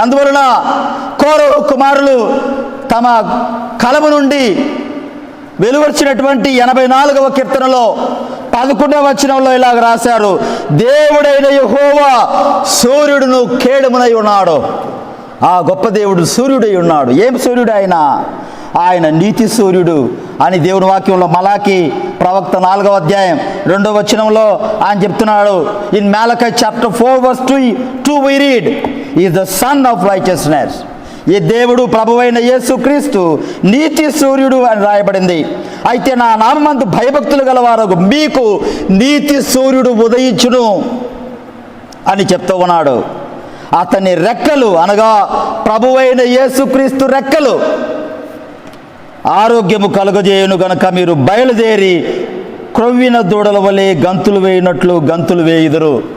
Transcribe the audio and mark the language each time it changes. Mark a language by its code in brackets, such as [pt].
[te] అందువలన కోరహు కుమారులు తమ కలము నుండి వెలువచ్చినటువంటి 84వ కీర్తనలో 11వ వచనంలో ఇలాగ రాశారు, దేవుడైన యెహోవా సూర్యుడును కేడమునై ఉన్నాడు. ఆ గొప్ప దేవుడు సూర్యుడై ఉన్నాడు. ఏం సూర్యుడు ఆయన? ఆయన నీతి సూర్యుడు అని దేవుని వాక్యంలో మలాకి ప్రవక్త 4వ అధ్యాయం 2వ వచనంలో ఆయన చెప్తున్నాడు. [en] In Malachi chapter 4 verse 2 we read, he is the son of righteousness. [te] ఈ దేవుడు ప్రభువైన యేసుక్రీస్తు నీతి సూర్యుడు అని రాయబడింది. అయితే నా నామమందు భయభక్తులు గలవారు మీకు నీతి సూర్యుడు ఉదయించును అని చెప్తూ ఉన్నాడు. అతని రెక్కలు అనగా ప్రభువైన యేసుక్రీస్తు రెక్కలు ఆరోగ్యము కలుగజేయును గనుక మీరు బయలుదేరి క్రొవ్విన దూడల వలె గంతులు వేయినట్లు గంతులు వేయుదురు.